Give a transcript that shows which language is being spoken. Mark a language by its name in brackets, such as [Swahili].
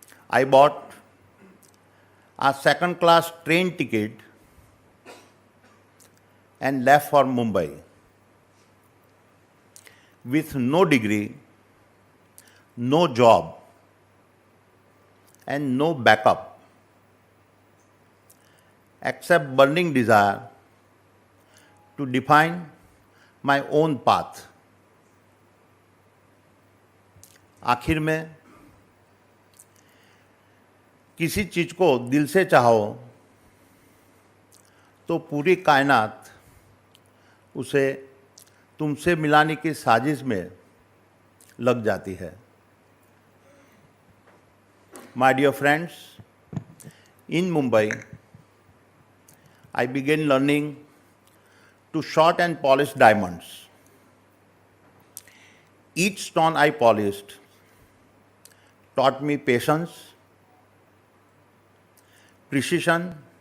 [English] I bought a second-class train ticket and left for Mumbai with no degree, no job, and no backup, except burning desire to define my own path. [Hindi] आखिर में किसी चीज को दिल से चाहो तो पूरी कायनात उसे तुमसे मिलाने की साजिश में लग जाती है. [English] My dear friends, in Mumbai, I began learning to shot and polish diamonds. Each stone I polished taught me patience, precision,